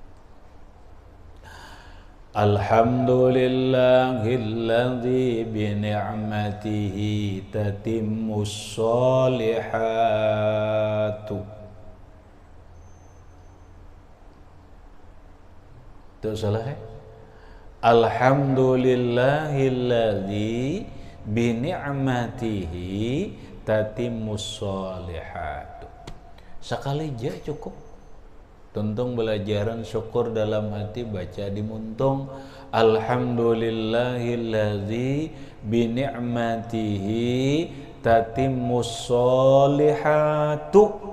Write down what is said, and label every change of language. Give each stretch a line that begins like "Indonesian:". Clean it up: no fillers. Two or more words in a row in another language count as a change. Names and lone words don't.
Arabic: Alhamdulillahilladzi bini'matihi tatimmus sholihatu.
Banjar: Itu salah ya?
Arabic: Alhamdulillahilladzi bi ni'matihi tatimmus sholihat.
Banjar: Sekali aja cukup. Tuntung belajaran syukur dalam hati, baca di muntung
Arabic: alhamdulillahilladzi bi ni'matihi tatimmus sholihatu.